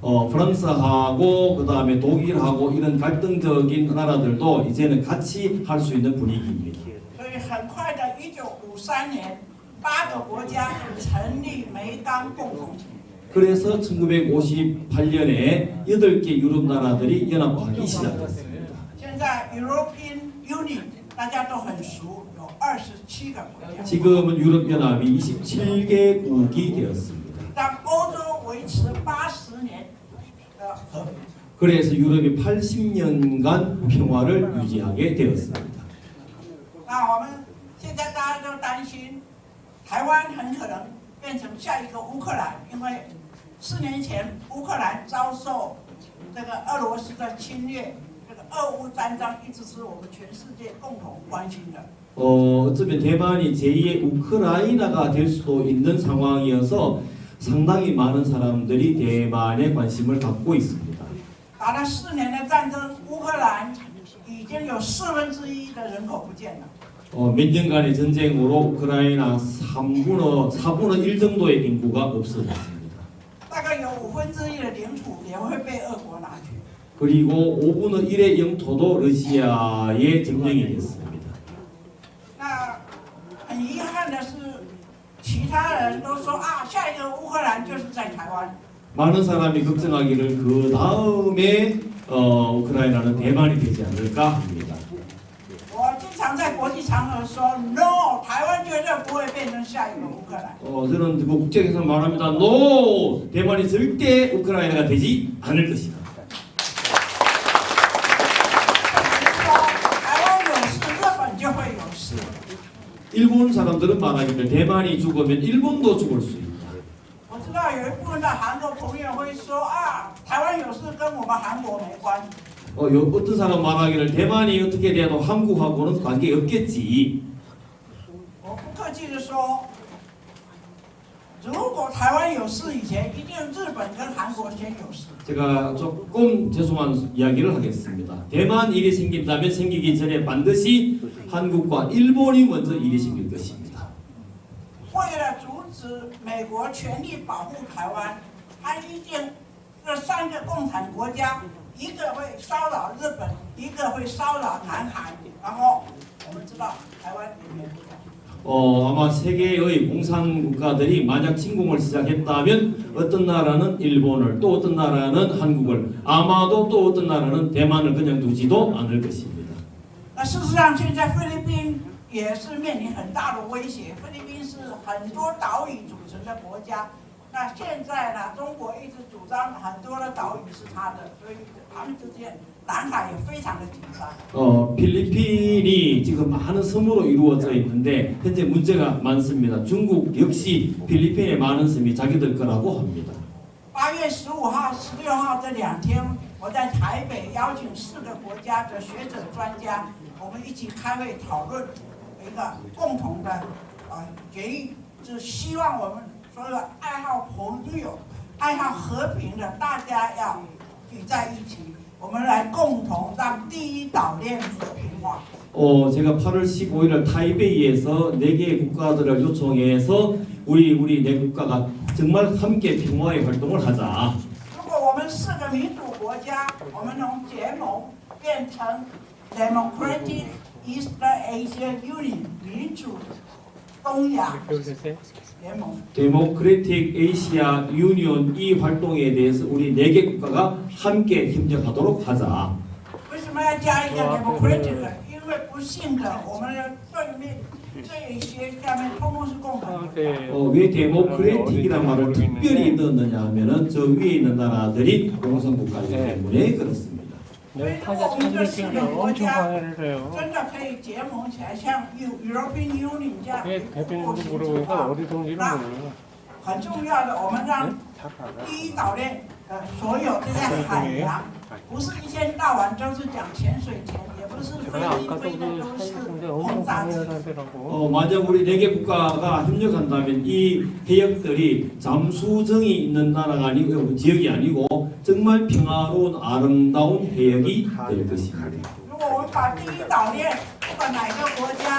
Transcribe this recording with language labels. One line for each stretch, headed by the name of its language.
Korean: 프랑스하고 그 다음에 독일하고 이런 갈등적인 나라들도 이제는 같이 할 수 있는 분위기입니다.
Chinese: 所以很快的，1953年，8个国家成立煤钢共同体。
Korean: 그래서 1958년에 8개 유럽 나라들이 연합하기 시작했습니다.
Chinese: 现在 European Union 大家都很熟，有27个国家。
Korean: 지금은 유럽 연합이 27개국이 되었습니다.
Chinese: 让欧洲维持80年的和平。
Korean: 그래서 유럽이 80년간 평화를 유지하게 되었습니다.
Chinese: 那我们现在大家都担心，台湾很可能变成下一个乌克兰，因为4年前乌克兰遭受这个俄罗斯的侵略，这个俄乌战争一直是我们全世界共同关心的。
Korean: 어쩌면 대만이 제2의 우크라이나가 될 수도 있는 상황이어서 상당히 많은 사람들이 대만에 관심을 갖고 있습니다.
Chinese: 打了4年的战争，乌克兰已经有1/4的人口不见了。
Korean: 몇 년간의 전쟁으로 우크라이나 4분의 1 정도의 인구가 없어졌습니다.
Chinese: 大概有1/5的领土也会被俄国拿去。
Korean: 그리고 5분의 1의 영토도 러시아에 점령이 됐습니다.
Chinese: 那很遗憾的是，其他人都说啊，下一个乌克兰就是在台湾。
Korean: 많은 사람이 걱정하기를 그 다음에 우크라이나는 대만이 되지 않을까 합니다.
Chinese: 我经常在国际场合说 ，
English: No，
Chinese: 台湾绝对不会变成下一个乌克兰。
Korean: 저는 그 국제에서 말합니다.
English: No!
Korean: 대만이 절대 우크라이나가 되지 않을 것이다.
Chinese: 台湾有事，日本就会有事。
Korean: 일본 사람들은 말하기를 대만이 죽으면 일본도 죽을 수 있다.
Chinese: 我知道有一部分的韩国朋友会说啊，台湾有事跟我们韩国没关。
Korean: 어떤 사람 말하기를 대만이 어떻게 돼도 한국하고는 관계 없겠지.
Chinese: 我不客气的说，如果台湾有事以前，一定日本跟韩国先有事。
Korean: 제가 조금 죄송한 이야기를 하겠습니다. 대만 일이 생긴다면 생기기 전에 반드시 한국과 일본이 먼저 일이 생길 것입니다.
Chinese: 为了阻止美国全力保护台湾，他一定这3个共产国家，一个会骚扰日本，一个会骚扰南韩，然后我们知道台湾也免不了。
Korean: 아마 세계의 공산 국가들이 만약 침공을 시작했다면 어떤 나라는 일본을 또 어떤 나라는 한국을 아마도 또 어떤 나라는 대만을 그냥 두지도 않을 것입니다.
Chinese: 那事实上，现在菲律宾也是面临很大的威胁。菲律宾是很多岛屿组成的国家，那现在呢，中国一直主张很多的岛屿是他的，所以他们之间南海也非常的紧张。
Korean: 필리핀이 지금 많은 섬으로 이루어져 있는데 현재 문제가 많습니다. 중국 역시 필리핀의 많은 섬이 자기들 거라고 합니다.
Chinese: 8月15号、16号这2天，我在台北邀请4个国家的学者专家，我们一起开会讨论一个共同的决议，就是希望我们所有爱好朋友、爱好和平的大家要聚在一起，我们来共同让第一岛链和平化。
Korean: 제가 8월 15일 타이베이에서 4개의 국가들을 요청해서 우리 네 국가가 정말 함께 평화의 활동을 하자.
Chinese: 如果我们4个民主国家，我们从结盟变成 Democratic East Asia Union 民主东亚联盟。
Korean: 데모크래틱 아시아 유니온 이 활동에 대해서 우리 4개 국가가 함께 협력하도록 하자.
Chinese: 为什么要加一个 Democratic？ 因为不幸的，我们的对面这一些下面通通是共产国。
Korean: 왜 데모크래틱이라는 말을 특별히 넣었느냐 하면은 저 위에 있는 나라들이 공산국가이기 때문에 그렇습니다.
Chinese: 所以如果我们这4个国家真的可以结盟起来，像 European Union 这样，
Korean: 대표님도 물어보니까 어디 동지를 몰라요.
Chinese: 很重要的，我们让第一岛链所有这些海洋，不是一天到晚都是讲潜水艇，也不是飞机飞的都是轰炸机。
Korean: 만약 우리 4개 국가가 협력한다면 이 해역들이 잠수정이 있는 나라가 아니고 지역이 아니고 정말 평화로운 아름다운 해역이 될 것입니다.
Chinese: 如果我们把第一岛链，不管哪个国家，